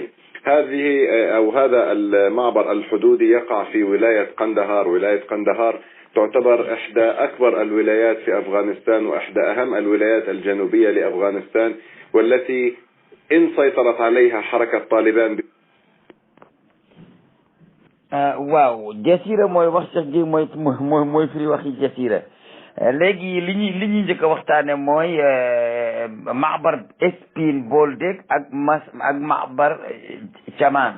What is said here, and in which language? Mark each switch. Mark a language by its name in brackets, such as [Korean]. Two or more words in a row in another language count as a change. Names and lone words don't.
[Arabic] هذا المعبر الحدودي يقع في ولاية قندهار. ولاية قندهار تعتبر إحدى أكبر الولايات في أفغانستان وإحدى أهم الولايات الجنوبية لأفغانستان، والتي إن سيطرت عليها حركة طالبان. [Wolof] waaw jasira mooy wax sax ji mooy firi waxi jasira. léegi li ñuy njëkk a waxtaane mooy maabar Spin Boltek ak maabar Chaman.